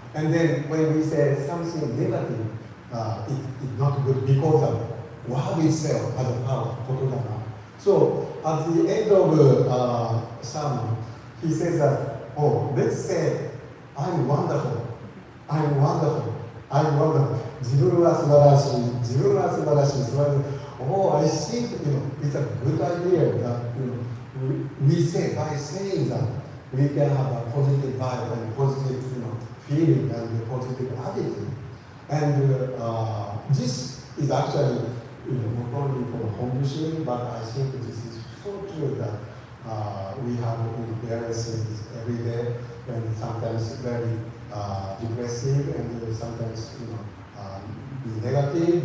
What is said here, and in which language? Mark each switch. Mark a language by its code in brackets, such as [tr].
[en] And then when we say something negative, it's not good because the word itself has a power, Kotodama. So at the end of sermon, he says that, let's say, I'm wonderful, I'm wonderful, I'm wonderful. [ja] 自分は素晴らしい、自分は素晴らしい、素晴らしい。 [en] I think it's a good idea that we say by saying that we can have a positive vibe and positive feeling and positive attitude. And this is actually not only for Honbushin, but I think this is so true that we have various things every day, and sometimes very depressive, and sometimes be negative.